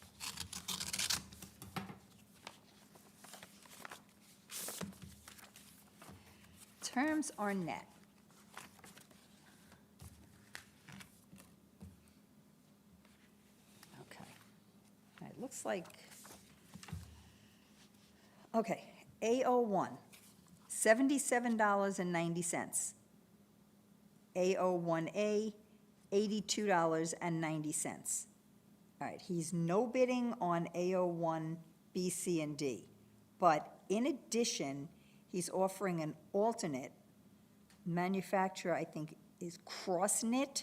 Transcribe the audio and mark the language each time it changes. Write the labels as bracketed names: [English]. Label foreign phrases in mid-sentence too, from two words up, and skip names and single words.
[English] Terms are net. Okay. It looks like, okay, AO1, $77.90. AO1A, $82.90. All right, he's no bidding on AO1, B, C, and D. But in addition, he's offering an alternate. Manufacturer, I think, is CrossKnit.